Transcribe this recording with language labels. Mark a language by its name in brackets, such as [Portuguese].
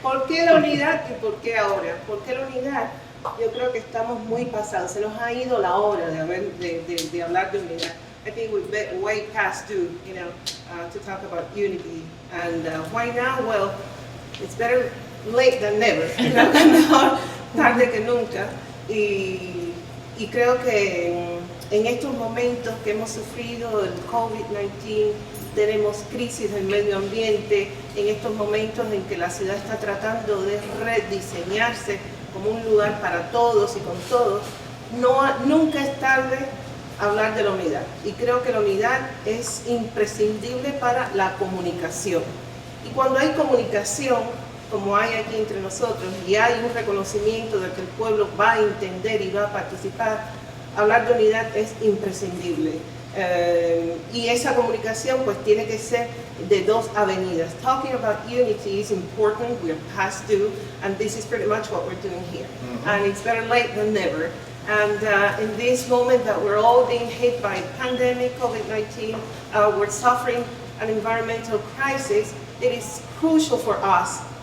[Spanish] ¿Por qué la unidad y por qué ahora? ¿Por qué la unidad? Yo creo que estamos muy pasados. Se nos ha ido la hora de hablar de unidad. [English] I think we're way past due, to talk about unity. And why now? Well, it's better late than never. [Spanish] Mejor tarde que nunca. Y creo que en estos momentos que hemos sufrido el COVID-19, tenemos crisis del medio ambiente, en estos momentos en que la ciudad está tratando de rediseñarse como un lugar para todos y con todos, nunca es tarde hablar de la unidad. Y creo que la unidad es imprescindible para la comunicación. Y cuando hay comunicación, como hay aquí entre nosotros, y hay un reconocimiento de que el pueblo va a entender y va a participar, hablar de unidad es imprescindible. Y esa comunicación pues tiene que ser de dos avenidas. [English] Talking about unity is important, we're past due, and this is pretty much what we're doing here. And it's better late than never. And in this moment that we're all being hit by pandemic, COVID-19, we're suffering an environmental crisis, it is crucial for us